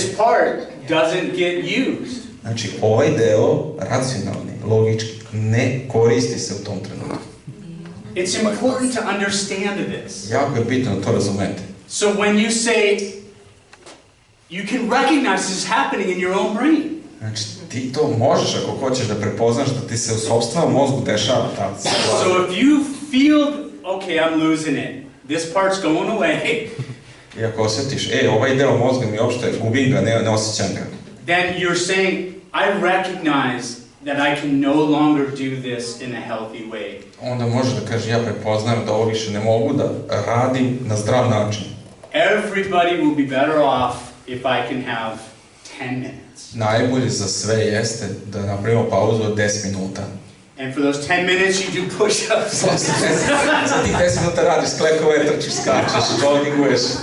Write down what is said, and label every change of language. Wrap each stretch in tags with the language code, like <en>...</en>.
<en>This part doesn't get used.</en> <sr>Znači, ovaj deo, racionalni, logički, ne koristi se u tom trenutku.</sr> <en>It's important to understand this.</en> <sr>Jako je bitno da to razumete.</sr> <en>So when you say, you can recognize this is happening in your own brain.</en> <sr>Znači, ti to možeš ako hoćeš da prepoznaš da ti se u sopstvenom mozgu dešava ta situacija.</sr> <en>So if you feel, okay, I'm losing it, this part's going away.</en> <sr>I ako osjetiš, ovaj deo mozga mi uopšte gubim ga, ne osjećam ga.</sr> <en>Then you're saying, I recognize that I can no longer do this in a healthy way.</en> <sr>Onda može da kaže, ja prepoznajem da ovo više ne mogu da radim na zdrav način.</sr> <en>Everybody will be better off if I can have 10 minutes.</en> <sr>Najbolje za sve jeste da napravimo pauzu od 10 minuta.</sr> <en>And for those 10 minutes you do push-ups.</en> <sr>Za tih 10 minuta radiš sklekove, trčiš, skačeš, jogginguješ.</sr>